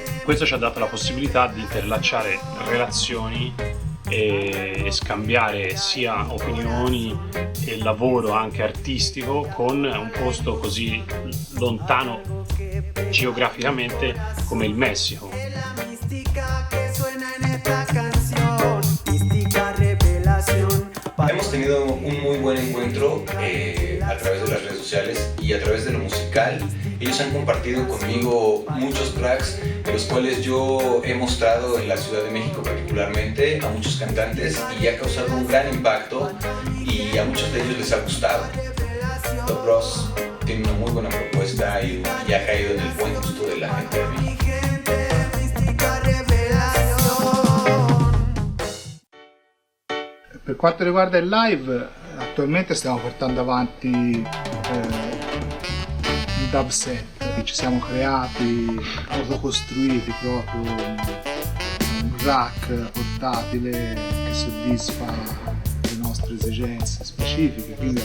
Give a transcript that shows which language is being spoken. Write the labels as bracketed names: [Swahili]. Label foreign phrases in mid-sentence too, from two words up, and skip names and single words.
[Italian] Questo ci ha dato la possibilità di interlacciare relazioni e scambiare sia opinioni e lavoro anche artistico con un posto così lontano geograficamente come il Messico. [Spanish] Hemos tenido un muy buen encuentro a través de las redes sociales y a través de lo musical. Ellos han compartido conmigo muchos tracks de los cuales yo he mostrado en la Ciudad de México particularmente a muchos cantantes y ha causado un gran impacto y a muchos de ellos les ha gustado. Dub Bros tiene una muy buena propuesta y ha caído en el buen gusto de la gente de México. [Italian] Per quanto riguarda il live, attualmente stiamo portando avanti un [English] dub set. [Italian] Ci siamo creati, autocostruiti proprio un rack portatile che soddisfa le nostre esigenze specifiche, quindi